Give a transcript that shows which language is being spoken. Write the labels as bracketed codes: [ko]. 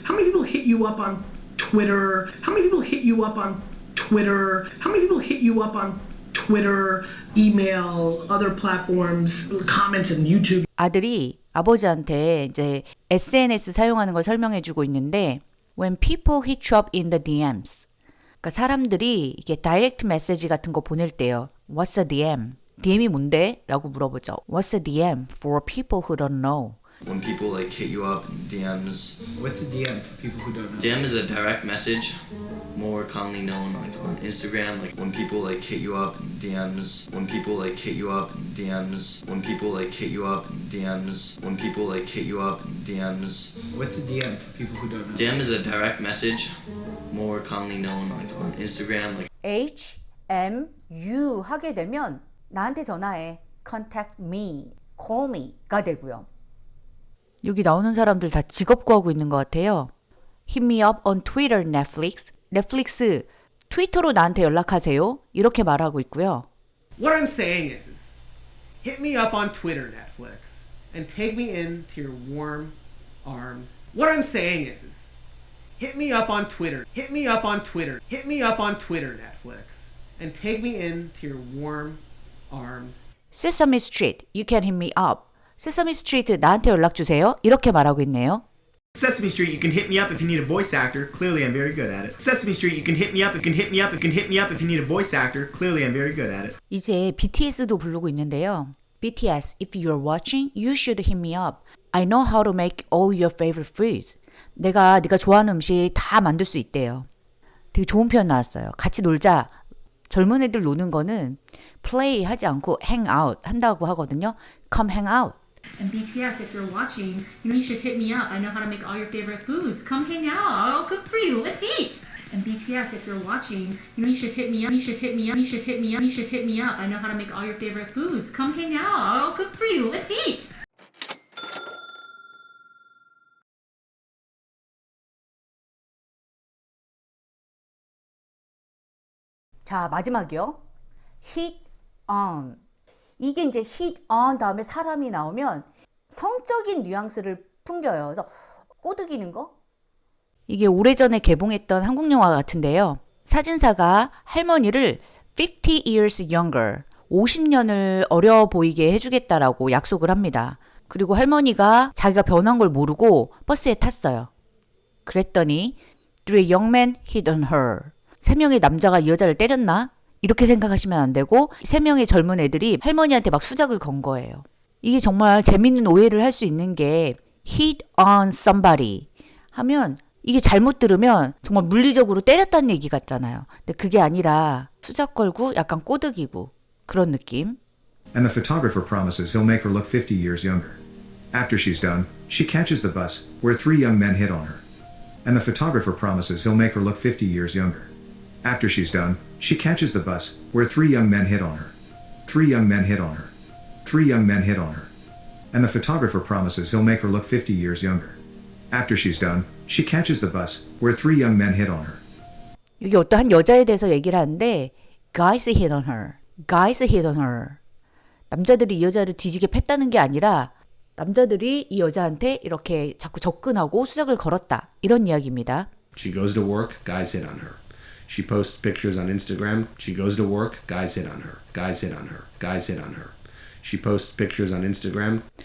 [en] How many people hit you up on Twitter? How many people hit you up on Twitter? How many people hit you up on Twitter, email, other platforms, comments on YouTube? [ko] 아들이 아버지한테 이제 SNS 사용하는 걸 설명해 주고 있는데 [en] When people hit you up in the DMs [ko] 그러니까 사람들이 이게 다이렉트 메시지 같은 거 보낼 때요. [en] What's a DM? [ko] DM이 뭔데? 라고 물어보죠. [en] What's a DM for people who don't know? When people like hit you up in DMs. What's a DM for people who don't know? DM is a direct message, more commonly known like on Instagram. Like when people like hit you up in DMs. When people like hit you up in DMs. When people like hit you up in DMs. When people like hit you up in DMs. What's a DM for people who don't know? DM is a direct message, more commonly known like on Instagram. Like [ko] HMU 하게 되면 나한테 전화해. [en] Contact me. [ko] call me가 되고요. 여기 나오는 사람들 다 직업 구하고 있는 것 같아요. [en] Hit me up on Twitter, Netflix. [ko] 넷플릭스, 트위터로 나한테 연락하세요. 이렇게 말하고 있고요. [en] What I'm saying is, hit me up on Twitter, Netflix, and take me into your warm arms. What I'm saying is, hit me up on Twitter, hit me up on Twitter, hit me up on Twitter, Netflix, and take me into your warm arms. Sesame Street, you can hit me up. [ko] Sesame Street, 나한테 연락 주세요. 이렇게 말하고 있네요. [en] Sesame Street, you can hit me up if you need a voice actor. Clearly, I'm very good at it. Sesame Street, you can hit me up. You can hit me up. You can hit me up if you need a voice actor. Clearly, I'm very good at it. [ko] 이제 BTS도 부르고 있는데요. [en] BTS, if you're watching, you should hit me up. I know how to make all your favorite foods. [ko] 네가 좋아하는 음식 다 만들 수 있대요. 되게 좋은 표현 나왔어요. 같이 놀자. 젊은 애들 노는 거는 play 하지 않고 hang out 한다고 하거든요. [en] Come hang out. And BTS, if you're watching, you should hit me up. I know how to make all your favorite foods. Come hang out. I'll cook for you. Let's eat. And BTS, if you're watching, you should hit me up. You should hit me up. You should hit me up. You should hit me up. I know how to make all your favorite foods. Come hang out. I'll cook for you. Let's eat. [ko] 자, 마지막이요. hit on. 이게 이제 hit on 다음에 사람이 나오면 성적인 뉘앙스를 풍겨요. 그래서 꼬드기는 거? 이게 오래전에 개봉했던 한국 영화 같은데요. 사진사가 할머니를 [en] 50 years younger, [ko] 50년을 어려 보이게 해주겠다라고 약속을 합니다. 그리고 할머니가 자기가 변한 걸 모르고 버스에 탔어요. [en] 그랬더니 three young men hit on her. [ko] 3명의 남자가 이 여자를 때렸나? 이렇게 생각하시면 안 되고 3명의 젊은 애들이 할머니한테 막 수작을 건 거예요. 이게 정말 재밌는 오해를 할 수 있는 게 hit on somebody 하면 이게 잘못 들으면 정말 물리적으로 때렸다는 얘기 같잖아요. 근데 그게 아니라 수작 걸고 약간 꼬드기고 그런 느낌. [en] And the photographer promises he'll make her look 50 years younger. After she's done, she catches the bus where 3 young men hit on her. And the photographer promises he'll make her look 50 years younger. After she's done, she catches the bus where 3 young men hit on her. 3 young men hit on her. 3 young men hit on her. And the photographer promises he'll make her look 50 years younger. After she's done, she catches the bus where 3 young men hit on her. [ko] 여기 어떠한 여자에 대해서 얘기를 하는데 [en] guys hit on her. guys hit on her. [ko] 남자들이 이 여자를 뒤지게 팼다는 게 아니라 남자들이 이 여자한테 이렇게 자꾸 접근하고 수작을 걸었다. 이런 이야기입니다. [en] She goes to work, guys hit on her. She posts pictures on Instagram. She goes to work, guys hit on her. Guys hit on her. Guys hit on her. She posts pictures on Instagram.